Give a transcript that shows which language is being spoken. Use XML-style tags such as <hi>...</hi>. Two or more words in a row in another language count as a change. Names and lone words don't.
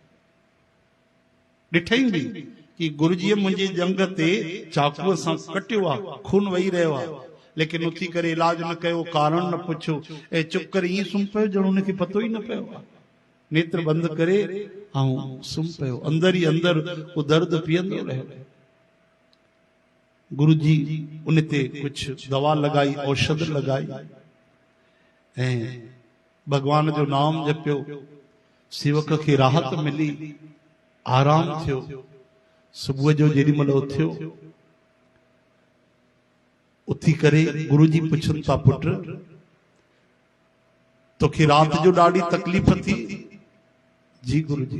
<sd>ॾिठई बि कि गुरुजीअ मुंहिंजे जंग ते चाकूअ सां कटियो आहे, खून वही रहियो आहे, लेकिन उथी करे इलाज न कयो, कारण न पुछो ऐं चुप करे ईअं सुम्ही पियो ॼणो हुनखे पतो ई न पियो आहे। नेत्र बंद करे ऐं सुम्ही पियो। अंदर ई अंदर वो दर्द पीअंदो रहियो। गुरु जी उन ते कुछ दवा लगाई, औषध लगाई ऐं भगवान जो नाम जपियो। सेवक खे राहत मिली, आराम थियो। सुबुह जो जेॾी महिल उथियो, उथी करे गुरु जी पुछनि था, पुट तोखे राति जो ॾाढी तकलीफ़ थी? जी गुरु जी।</sd>